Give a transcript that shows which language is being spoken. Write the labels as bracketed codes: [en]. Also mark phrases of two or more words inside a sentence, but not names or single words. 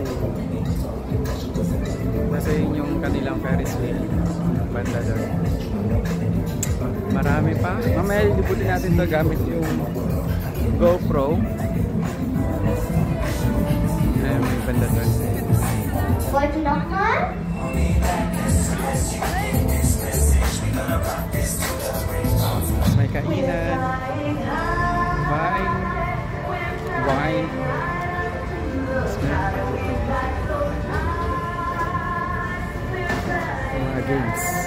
[tl] Kasi yun yung kanilang Ferris wheel. Banda doon. Marami pa. Mamaya libutin natin to gamit yung GoPro. Ayan, may banda doon. [de] Wollt ihr noch mal? [tl] May kainan, wine, mga games.